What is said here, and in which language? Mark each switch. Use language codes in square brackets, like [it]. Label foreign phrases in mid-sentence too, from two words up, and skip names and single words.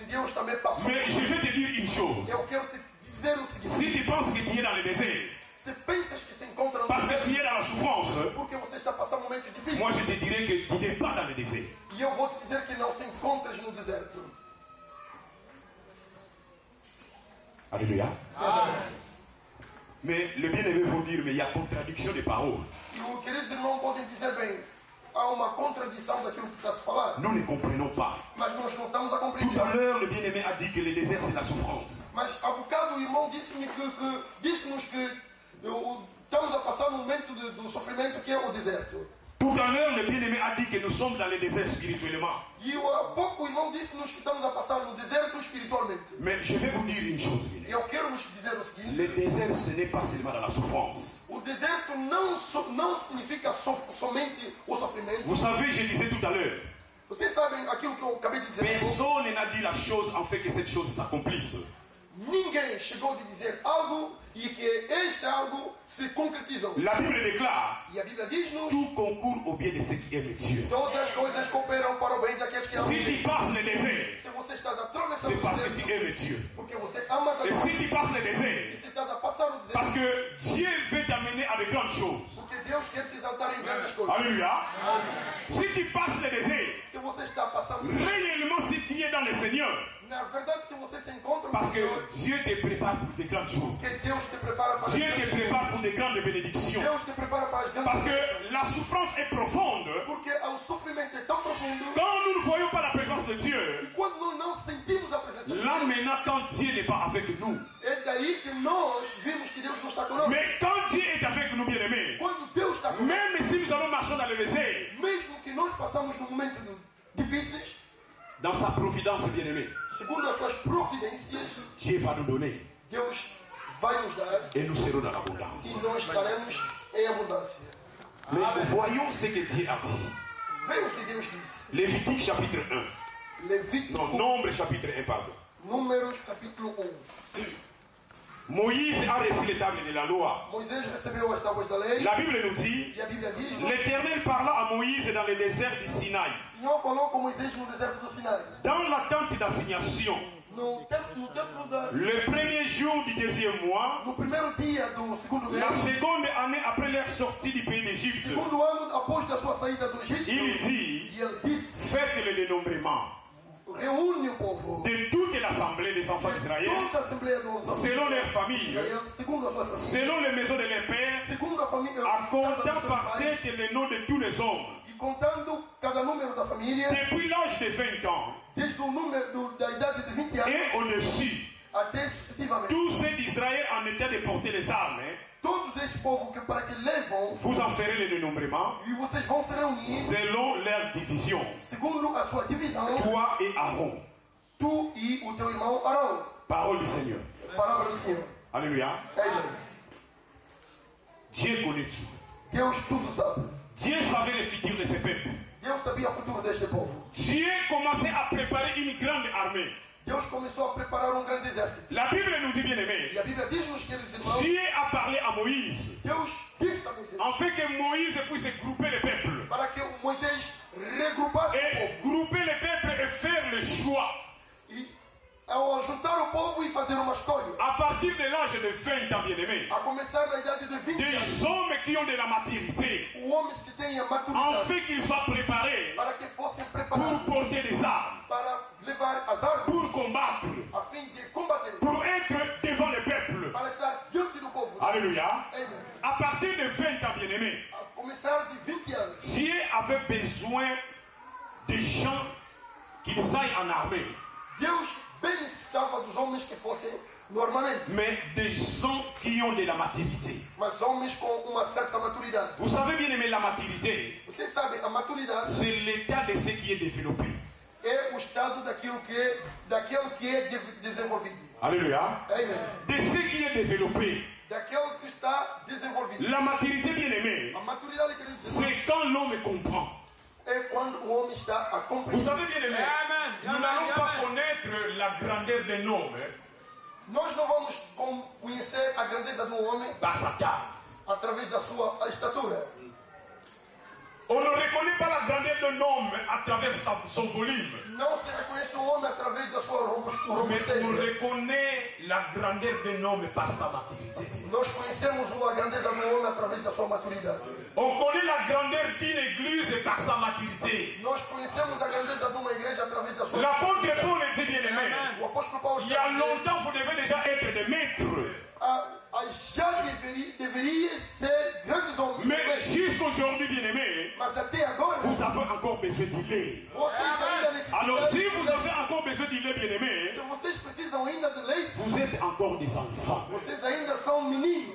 [pt] Deus também passou. [fr] Mais je vais te dire une chose. [pt] Eu quero te dizer o seguinte. [fr] Si tu penses que tu es dans le désert, [pt] Se pensas que se encontra no [fr] parce que tu es dans la souffrance, [pt] porque você está passando momentos difíceis. [fr] moi je te dirais que tu n'es pas dans le désert. [pt] E eu vou te dizer que não se encontras no deserto. [fr] Alléluia. [pt] Amen. [fr] Mais le bien-aimé vont dire, mais il y a contradiction des paroles. [pt] E os queridos irmãos podem dizer bem, há uma contradição daquilo que está a se falar. [fr] Nous ne comprenons pas. [pt] Mas nós não estamos a [fr] Tout [pt] compreender. [fr] à l'heure, le bien-aimé a dit que le désert c'est la souffrance. [pt] Mas há bocado o irmão disse-nos que estamos a passar um momento do sofrimento que é o deserto. [fr] Tout à l'heure, le bien-aimé a dit que nous sommes dans le désert spirituellement. [pt] E há pouco o irmão disse-nos que estamos a passar no deserto espiritualmente. [fr] Mais je vais vous dire une chose, bien-aimé. [pt] E eu quero vos dizer o seguinte. [fr] Le désert, ce n'est pas seulement dans la souffrance. [pt] O deserto não significa somente o sofrimento. [fr] Vous savez, je disais tout à l'heure, [pt] Vocês sabem aquilo que eu acabei de dizer. [fr] personne n'a dit la chose en fait que cette chose s'accomplisse. [pt] Ninguém chegou de dizer algo e que este algo se concretizou. [fr] La Bible déclare, [pt] E a Bíblia diz-nos: [fr] tout concourt au bien de ceux qui aiment Dieu. [pt] todas as coisas cooperam para o bem daqueles que amam [fr] Si [pt] Deus. [fr] tu passes le désert, [pt] Se você está atravessando [fr] c'est [pt] o [fr] parce que tu [pt] deserto, [fr] aimes Dieu. [pt] porque você ama a [fr] Et [pt] Deus. [fr] si tu passes le [pt] E [fr] désert, [pt] se estás a passar o deserto, [fr] parce que Dieu veut t'amener à de grandes choses. [pt] porque Deus quer te exaltar em grandes coisas. [fr] Alléluia. Si tu passes le désert, [pt] Se você está passando o deserto, [fr] réellement si tu es dans le Seigneur, [pt] na verdade, se você se encontra com [fr] parce [pt] o [fr] que [pt] Senhor, [fr] Dieu te prépare pour de grandes choses. [pt] que Deus te prepara para as [fr] Dieu te [pt] grandes coisas. [fr] prépare pour de grandes bénédictions. [pt] Deus te prepara para as grandes [fr] Parce [pt] coisas. [fr] que la souffrance est profonde. [pt] Porque o sofrimento é tão profundo. [fr] Quand nous ne voyons pas la présence de [pt] E [fr] Dieu, [pt] quando nós não sentimos a presença de [fr] là [pt] Deus, [fr] maintenant quand Dieu n'est pas avec nous, [pt] é daí que nós vimos que Deus não está conosco. [fr] mais quand Dieu est avec nous, bien-aimés, [pt] Quando Deus está conosco, [fr] même si nous allons marcher dans le désert, [pt] mesmo que nós passamos num momento difíceis, [fr] dans sa providence, bien-aimés, [pt] segundo as suas providências, [fr] Dieu va nous donner [pt] Deus vai nos dar [fr] et nous serons dans l'abondance. [pt] e nós estaremos em abundância. [fr] Mais voyons ce que Dieu a dit. [pt] Veja o que Deus disse. [fr] Lévitique chapitre 1. [pt] Levítico, [fr] Non, Nombre chapitre 1, pardon. [pt] Números capítulo 1. [fr] Moïse a reçu les tables de la loi. [pt] Moisés recebeu as tábuas da lei [fr] La Bible nous dit, [pt] e a Bíblia diz: [fr] l'Éternel parla à Moïse dans le désert du Sinaï, [pt] o Senhor falou com Moisés no deserto do Sinai. [fr] dans la tente d'assignation, [pt] No templo da... [fr] le premier jour du deuxième mois, [pt] No primeiro dia do segundo mês, [fr] la seconde année après leur sortie du pays d'Égypte, [pt] segundo ano após da sua saída do Egito, [fr] il dit, [pt] e ele disse: [fr] faites le dénombrement [pt] reúne o povo, [fr] de toute l'assemblée des enfants d'Israël, [pt] toda a Assembleia dos [fr] selon leurs familles, [pt] Israel, segundo a sua família, [fr] selon les maisons de leurs pères, [pt] segundo a família, [fr] en [pt] as casas [fr] comptant [pt] dos seus [fr] par [pt] pais, [fr] tête les noms de tous les hommes, [pt] e contando cada número da família, [fr] depuis l'âge de 20 ans [pt] desde o número da idade de 20 anos [fr] et au-dessus, [pt] até sucessivamente. [fr] tous ceux d'Israël en état de porter les armes, [pt] Todos esses povos que para que levam, [fr] vous en ferez le dénombrement [pt] e vocês vão se reunir [fr] selon leur division, [pt] segundo a sua divisão, [fr] toi et Aaron. [pt] tu e o teu irmão Arão. [fr] Parole du Seigneur. [pt] Palavra do Senhor. [fr] Alléluia. [pt] Amém. [fr] Dieu connaît tout. [pt] Deus tudo sabe. [fr] Dieu savait le futur de ce peuple. [pt] Deus sabia o futuro deste povo. [fr] Dieu commençait à préparer une grande armée. [pt] Deus começou a preparar um grande exército. [fr] La Bible nous dit, bien aimé, [pt] E a Bíblia diz, meus queridos irmãos, [fr] Dieu a parlé à Moïse [pt] Deus disse a Moisés [fr] afin que Moïse puisse grouper le peuple. [pt] para que o Moisés regrupasse o [fr] Et [pt] povo. [fr] grouper le peuple et faire le choix. [pt] E ao juntar o povo e fazer uma escolha, [fr] À partir de l'âge de 20 ans, bien aimé, [pt] a começar da idade de 20 anos, [fr] des hommes qui ont de la maturité, [pt] homens que têm a maturidade, [fr] afin qu'ils soient préparés [pt] para que fossem [fr] pour [pt] preparados [fr] porter des armes, [pt] para levar as armas, [fr] pour combattre, [pt] a fim de combater, [fr] pour être devant le peuple. [pt] para estar diante do povo. [fr] Alléluia. [pt] Amém. [fr] À partir de 20 ans, bien aimé, [pt] A começar de 20 anos, [fr] Dieu avait besoin de gens qui aillent en armée, [pt] Deus bem necessitava dos homens que fossem no armamento, [fr] mais des gens qui ont de la maturité. [pt] mas homens com uma certa maturidade. [fr] Vous savez bien aimé, la maturité, [pt] Você sabe, a maturidade [fr] c'est l'état de ce qui est développé. [pt] é o estado daquele que é desenvolvido. [fr] Alléluia. [pt] Amém. [fr] De ce qui est développé. [pt] Daquele que está desenvolvido. [fr] La maturité, bien aimé, [pt] A maturidade, queridos irmãos, [fr] c'est quand l'homme comprend. [pt] é quando o homem está a [fr] Vous [pt] compreender. [fr] savez bien aimé, nous n'allons pas connaître la grandeur d'un homme [pt] Nós não vamos conhecer a grandeza de um homem [fr] par sa taille. [pt] através da sua estatura. [fr] On ne reconnaît pas la grandeur d'un homme à travers son volume. [pt] Não se reconhece o homem através da sua robustez. [fr] on reconnaît la grandeur d'un homme par sa maturité. [pt] Nós conhecemos a grandeza do homem através da sua maturidade. [fr] On connaît la grandeur d'une église par sa maturité. [pt] Nós conhecemos a grandeza de uma igreja através da sua [fr] L'apôtre Paul dit bien aimé. [pt] O apóstolo Paulo [fr] Il y a longtemps, vous devez déjà être des maîtres. [pt] já deveria ser grandes homens. [fr] Mais jusqu'aujourd'hui, bien aimé, [pt] Mas até agora, [fr] vous avez encore besoin du lait. [pt] vocês ainda necessitam. [fr] Alors si vous avez encore besoin du lait, bien aimé, [pt] Se vocês precisam ainda de leite, [fr] vous êtes encore des enfants. [pt] vocês ainda são meninos.